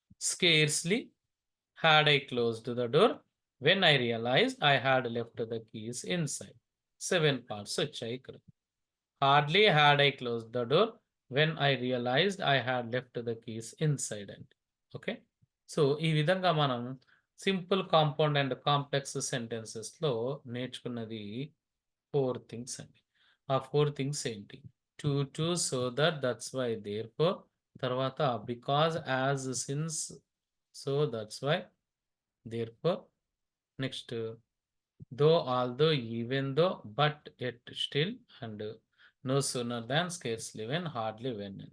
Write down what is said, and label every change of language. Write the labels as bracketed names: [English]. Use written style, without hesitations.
[English] Scarcely had I closed the door when I realized I had left the keys inside. 7 parts [Telugu] వచ్చాయి ఇక్కడ. [English] Hardly had I close the door when I realized I had left the keys inside అండి. Okay. [Telugu] So, ఈ విధంగా మనం simple, compound and complex సెంటెన్సెస్‌లో నేర్చుకున్నది 4 things అండి. ఆ 4 things ఏంటి? [English] To, so that, that's why, therefore, తర్వాత because, as, since, so that's why, therefore, next though, although, even though, but, yet, still, and no sooner than, scarcely when, hardly when.